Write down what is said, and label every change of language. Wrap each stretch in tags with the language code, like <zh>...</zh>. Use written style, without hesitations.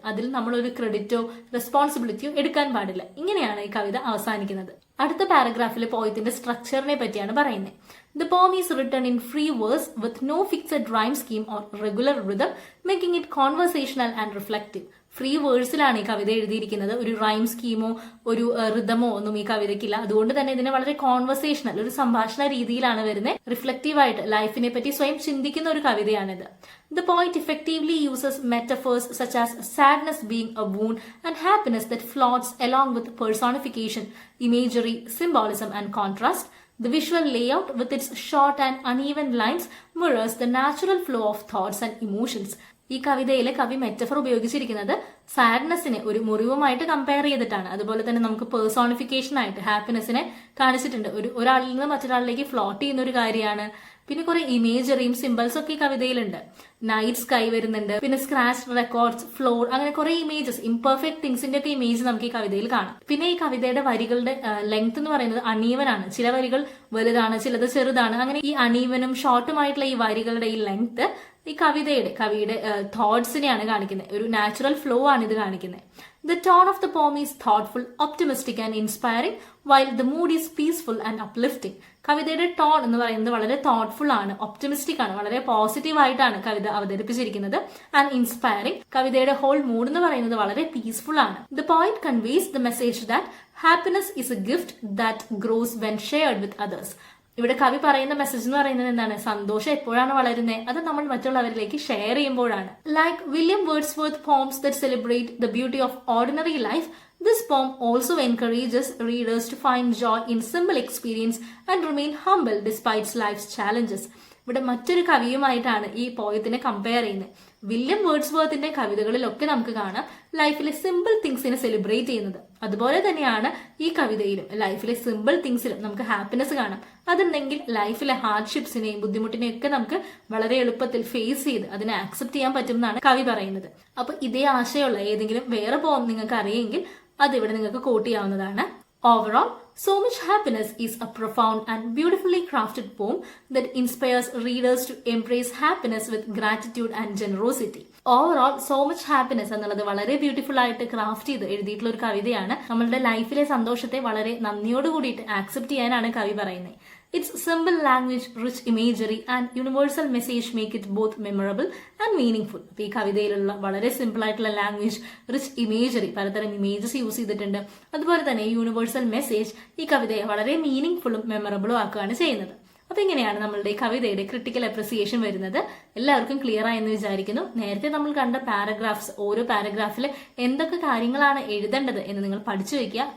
<ml>അതിൽ നമ്മളൊരു ക്രെഡിറ്റോ റെസ്പോൺസിബിലിറ്റിയോ എടുക്കാൻ പാടില്ല. ഇങ്ങനെയാണ് ഈ കവിത അവസാനിക്കുന്നത്. അടുത്ത പാരഗ്രാഫിൽ പോയത്തിന്റെ സ്ട്രക്ചറിനെ പറ്റിയാണ് പറയുന്നത്.</ml> <en>The poem is written in free verse with no fixed rhyme scheme or regular rhythm, making it conversational and reflective.</en> <ml>Free വേഴ്സിലാണ് ഈ കവിത എഴുതിയിരിക്കുന്നത്. ഒരു റൈം സ്കീമോ ഒരു റിതമോ ഒന്നും ഈ കവിതയ്ക്കില്ല. അതുകൊണ്ട് തന്നെ ഇതിനെ വളരെ കോൺവെർസേഷണൽ, ഒരു സംഭാഷണ രീതിയിലാണ് വരുന്നത്. റിഫ്ലക്റ്റീവ് ആയിട്ട് ലൈഫിനെ പറ്റി സ്വയം ചിന്തിക്കുന്ന ഒരു കവിതയാണിത്.</ml> <en>The poet effectively uses metaphors such as sadness being a wound and happiness that floats along with personification, imagery, symbolism and contrast. The visual layout with its short and uneven lines mirrors the natural flow of thoughts and emotions.</en> <ml>ഈ കവിതയിലെ കവി metaphor ഉപയോഗിച്ചിരിക്കുന്നത് സാഡ്നെസ്സിനെ ഒരു മുറിവുമായിട്ട് compare ചെയ്തിട്ടാണ്. അതുപോലെ തന്നെ നമുക്ക് personification ആയിട്ട് ഹാപ്പിനെസ്സിനെ കാണിച്ചിട്ടുണ്ട്. ഒരാളിൽ നിന്ന് മറ്റൊരാളിലേക്ക് ഫ്ലോട്ട് ചെയ്യുന്ന ഒരു കാര്യമാണ്. പിന്നെ കുറെ ഇമേജറിയും സിമ്പിൾസും ഒക്കെ ഈ കവിതയിലുണ്ട്. നൈറ്റ് സ്കൈ വരുന്നുണ്ട്, പിന്നെ സ്ക്രാച്ച് റെക്കോർഡ്സ്, ഫ്ലോർ, അങ്ങനെ കുറെ ഇമേജസ്, ഇംപെർഫെക്റ്റ് തിങ്സിന്റെ ഒക്കെ ഇമേജ് നമുക്ക് ഈ കവിതയിൽ കാണാം. പിന്നെ ഈ കവിതയുടെ വരികളുടെ ലെങ്ത് എന്ന് പറയുന്നത് അണീവൻ ആണ്. ചില വരികൾ വലുതാണ്, ചിലത് ചെറുതാണ്. അങ്ങനെ ഈ അണീവനും ഷോർട്ടുമായിട്ടുള്ള ഈ വരികളുടെ ഈ ലെങ്ത് ഈ കവിയുടെ തോട്ട്സിനെയാണ് കാണിക്കുന്നത്. ഒരു നാച്ചുറൽ ഫ്ലോ ആണ് ഇത് കാണിക്കുന്നത്.</ml> <en>The tone of the poem is thoughtful, optimistic and inspiring, while the mood is peaceful and uplifting.</en> <ml>കവിതയുടെ ടോൺ എന്ന് പറയുന്നത് വളരെ തോട്ട്ഫുൾ ആണ്, ഒപ്റ്റിമിസ്റ്റിക് ആണ്, വളരെ പോസിറ്റീവ് ആയിട്ടാണ് കവിത അവതരിപ്പിച്ചിരിക്കുന്നത്.</ml> <en>And inspiring.</en> <ml>കവിതയുടെ ഹോൾ മൂഡ് എന്ന് പറയുന്നത് വളരെ പീസ്ഫുൾ ആണ്.</ml> <en>The poet conveys the message that happiness is a gift that grows when shared with others.</en> <ml>ഇവിടെ കവി പറയുന്ന മെസ്സേജ് എന്ന് പറയുന്നത് എന്താണ്? സന്തോഷം എപ്പോഴാണ് വളരുന്നത്? അത് നമ്മൾ മറ്റുള്ളവരിലേക്ക് ഷെയർ ചെയ്യുമ്പോഴാണ്.</ml> <en>Like William Wordsworth poems that celebrate the beauty of ordinary life, this poem also encourages readers to find joy in simple experience and remain humble despite life's challenges.</en> <ml>ഇവിടെ മറ്റൊരു കവിയുമായിട്ടാണ് ഈ പോയത്തിനെ കമ്പയർ ചെയ്യുന്നത്. വില്യം വേർഡ്സ്വർത്തിന്റെ കവിതകളിലൊക്കെ നമുക്ക് കാണാം ലൈഫിലെ simple തിങ്സിനെ celebrate ചെയ്യുന്നത്. അതുപോലെ തന്നെയാണ് ഈ കവിതയിലും ലൈഫിലെ സിമ്പിൾ തിങ്സിലും നമുക്ക് ഹാപ്പിനെസ് കാണാം. അതുണ്ടെങ്കിൽ ലൈഫിലെ ഹാർഡ്ഷിപ്സിനെയും ബുദ്ധിമുട്ടിനെയും ഒക്കെ നമുക്ക് വളരെ എളുപ്പത്തിൽ ഫേസ് ചെയ്ത് അതിനെ ആക്സെപ്റ്റ് ചെയ്യാൻ പറ്റും എന്നാണ് കവി പറയുന്നത്. അപ്പൊ ഇതേ ആശയമുള്ള ഏതെങ്കിലും വേറെ പോം നിങ്ങൾക്ക് അറിയെങ്കിൽ അതിവിടെ നിങ്ങൾക്ക് കോട്ട് ചെയ്യാവുന്നതാണ്.</ml> <en>Overall, So Much Happiness is a profound and beautifully crafted poem that inspires readers to embrace happiness with gratitude and generosity.</en> <ml>Overall so much happiness എന്നുള്ളത് വളരെ ബ്യൂട്ടിഫുൾ ആയിട്ട് ക്രാഫ്റ്റ് ചെയ്ത് എഴുതിയിട്ടുള്ള ഒരു കവിതയാണ്. നമ്മളുടെ ലൈഫിലെ സന്തോഷത്തെ വളരെ നന്ദിയോട് കൂടിയിട്ട് ആക്സെപ്റ്റ് ചെയ്യാനാണ് കവി പറയുന്നത്.</ml> <en>Its simple language, rich imagery and universal message make it both memorable and meaningful.</en> <ml>അപ്പോൾ ഈ കവിതയിലുള്ള വളരെ സിമ്പിൾ ആയിട്ടുള്ള ലാംഗ്വേജ്, റിച്ച് ഇമേജറി, പലതരം ഇമേജസ് യൂസ് ചെയ്തിട്ടുണ്ട്. അതുപോലെ തന്നെ യൂണിവേഴ്സൽ മെസ്സേജ് ഈ കവിതയെ വളരെ മീനിങ്ഫുള്ളും മെമ്മറബിളും ആക്കുകയാണ് ചെയ്യുന്നത്. അപ്പൊ ഇങ്ങനെയാണ് നമ്മളുടെ കവിതയുടെ ക്രിട്ടിക്കൽ അപ്രിസിയേഷൻ വരുന്നത്. എല്ലാവർക്കും ക്ലിയർ ആയെന്ന് വിചാരിക്കുന്നു. നേരത്തെ നമ്മൾ കണ്ട പാരഗ്രാഫ്സ്, ഓരോ പാരഗ്രാഫിൽ എന്തൊക്കെ കാര്യങ്ങളാണ് എഴുതേണ്ടത് എന്ന് നിങ്ങൾ പഠിച്ചു വെക്കുക.</ml>